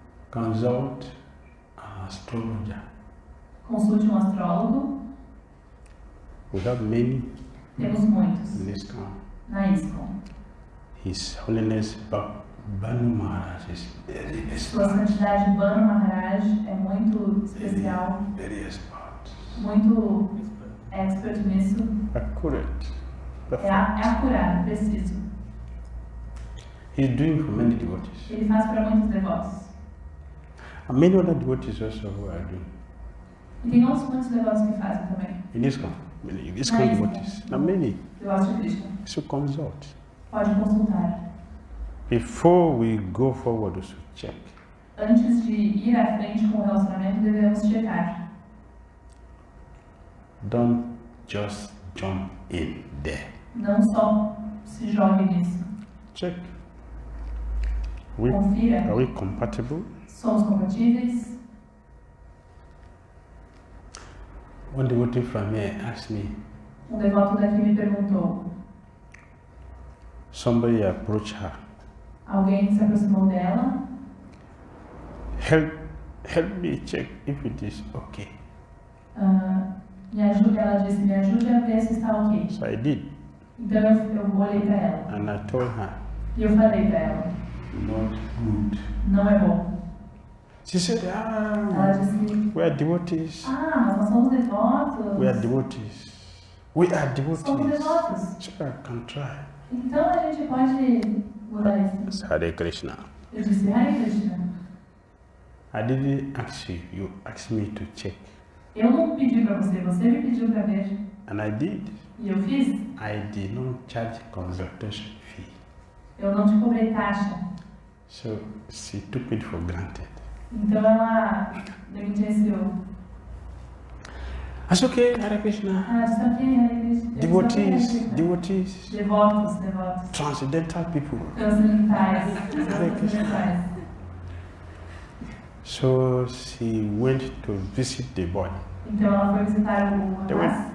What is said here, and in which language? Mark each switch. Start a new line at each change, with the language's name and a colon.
English: Consult an astrologer.
Portuguese: Consulte astrólogo.
English: We have many
Portuguese: Temos muitos
English: in this town.
Portuguese: na ISKCON.
English: His Holiness Banu Maharaj is very
Portuguese: Sua
English: expert.
Portuguese: Santidade Banu Maharaj é muito especial,
English: Very expert.
Portuguese: muito expert nisso.
English: Accurate.
Portuguese: É acurado, preciso.
English: He's doing for many devotees.
Portuguese: Ele faz para muitos devotos.
English: And many other devotees also who are doing.
Portuguese: E tem outros muitos devotos que fazem também.
English: In ISKCON. Many ISKCON devotees. And many.
Portuguese: Devotos de Krishna.
English: So consult.
Portuguese: Pode consultar.
English: Before we go forward, we should check.
Portuguese: Antes de ir à frente com o relacionamento, devemos checar.
English: Don't just jump in there.
Portuguese: Não só se jogue nisso.
English: Check.
Portuguese: Confira.
English: Are we compatible?
Portuguese: Somos compatíveis?
English: One devotee from here asked me,
Portuguese: Devoto daqui me perguntou.
English: somebody approached her.
Portuguese: Alguém se aproximou dela.
English: Help me check if it is okay.
Portuguese: Ela disse, me ajude a ver se está ok.
English: So I did.
Portuguese: Então eu olhei para ela.
English: And I told her,
Portuguese: E eu falei para ela,
English: not good.
Portuguese: não é bom.
English: She said,
Portuguese: Ela disse,
English: we are devotees.
Portuguese: mas nós somos devotos.
English: We are devotees. We are
Portuguese: Somos
English: devotees.
Portuguese: devotos.
English: So I can try.
Portuguese: Então a gente pode mudar isso.
English: Hare Krishna.
Portuguese: Eu disse, Hare Krishna.
English: I didn't ask you. You asked me to check.
Portuguese: Eu não pedi para você, você me pediu para ver.
English: And I did.
Portuguese: E eu fiz.
English: I did not charge consultation fee.
Portuguese: Eu não te cobrei taxa.
English: So she took it for granted.
Portuguese: Então ela negligenciou.
English: That's okay, Hare Krishna.
Portuguese: Ah, disse ok, Hare Krishna.
English: Devotees,
Portuguese: Hare Krishna.
English: devotees,
Portuguese: Devotos, devotos.
English: transcendental people.
Portuguese: Transcendentais.
English: Hare Krishna.
Portuguese: Transcendentais.
English: So she went to visit the boy.
Portuguese: Então ela foi visitar o rapaz.